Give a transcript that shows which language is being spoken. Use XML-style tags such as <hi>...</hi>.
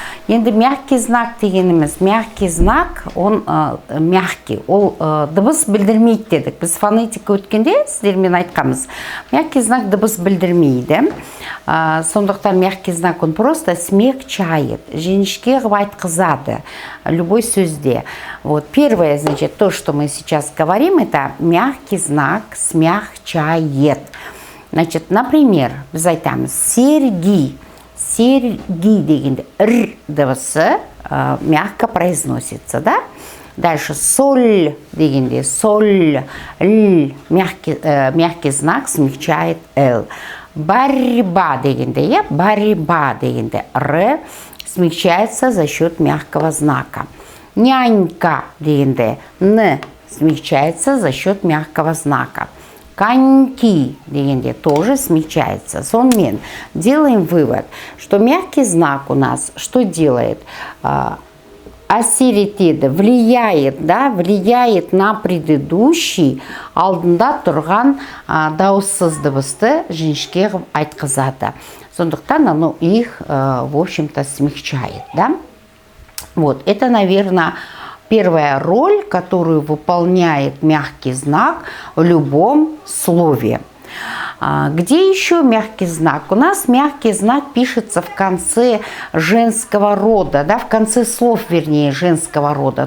<kk>Енді мягкий знак дегеніміз, мягкий знак, он мягкий, ол дыбыс білдірмейді дедік. Біз фонетика өткенде сіздермен айтқамыз. Мягкий знак дыбыс білдірмейді. Сондықтан мягкий знак,</kk> <ru>он просто смягчает,</ru> <kk>жіңішке қылып айтқызады любой сөзде.</kk> <ru>Вот первое, значит, то, что мы сейчас говорим, это мягкий знак смягчает. Значит, например,</ru> <kk>біз айтамыз серги. Серги дегенде р дыбысы</kk> <ru>мягко произносится,</ru> <kk>да?</kk> <ru>Дальше соль дегенде соль, л, мягкий знак смягчает л. Борьба дегенде, борьба дегенде р смягчается за счет мягкого знака. Нянька дегенде н смягчается за счет мягкого знака. Коньки дегенде тоже смягчается. Сонмен делаем вывод, что мягкий знак у нас что делает?</ru> <kk>Асиритеді,</kk> <ru>влияет, да, влияет на предыдущий</ru> <kk>алдында тұрған дауыссыз дыбысты жіңішке қылып айтқызады.</kk> <ru>Сондықтан оно их, в общем-то, смягчает, да? Вот, это, наверное, первая роль, которую выполняет мягкий знак в любом слове. Где еще мягкий знак? У нас мягкий знак пишется в конце женского рода, да, в конце слов, вернее, женского рода.</ru>